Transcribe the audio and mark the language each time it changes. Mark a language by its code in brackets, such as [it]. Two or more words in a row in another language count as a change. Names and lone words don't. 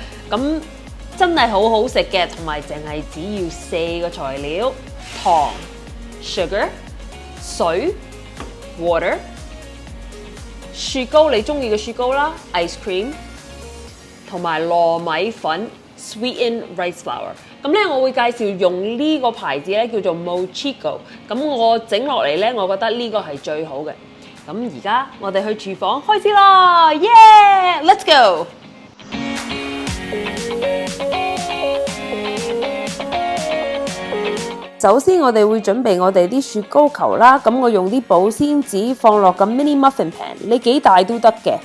[yue] 咁真係好好食嘅，同埋淨係只要4個材料：糖、sugar、水、water、雪糕你中意嘅雪糕啦 ， [en] ice cream， [yue] 同埋糯米粉 [en] sweetened rice flour。 [yue] 咁咧，我會介紹用呢個牌子咧，叫做 Mochiko。咁我整落嚟咧，我覺得呢個係最好嘅。咁而家我哋去廚房開始啦 ， [en] Yeah，let's go！ [yue] 首先我哋會準備我哋啲雪糕球啦，咁我用啲保鮮紙放落個 [en] mini muffin pan， [yue] 你幾大都得嘅。